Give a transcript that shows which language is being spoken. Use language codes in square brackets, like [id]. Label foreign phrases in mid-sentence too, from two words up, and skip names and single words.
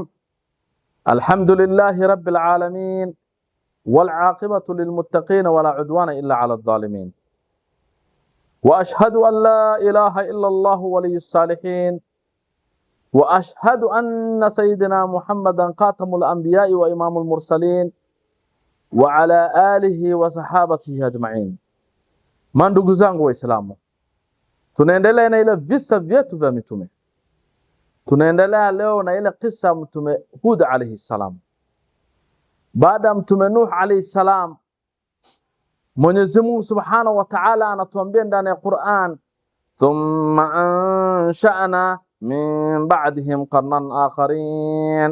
[ar] الحمد لله رب العالمين، والعاقبة للمتقين ولا عدوان إلا على الظالمين، وأشهد أن لا إله إلا الله ولي الصالحين، وأشهد أن سيدنا محمدا خاتم الأنبياء وإمام المرسلين وعلى آله وصحابته أجمعين. [sw] Mandugu zangu Waislamu, tunaendelea na ile visa vyetu vya mitume. Tunaendelea leo na ile kisa mtume Hud [ar] عليه السلام. [sw] Baada mtume Nuh [ar] عليه السلام, [sw] Mwenyezi Mungu [ar] سبحانه وتعالى [sw] anatuambia ndani ya Qur'an, [ar] ثم أنشأنا من بعدهم قرنا آخرين.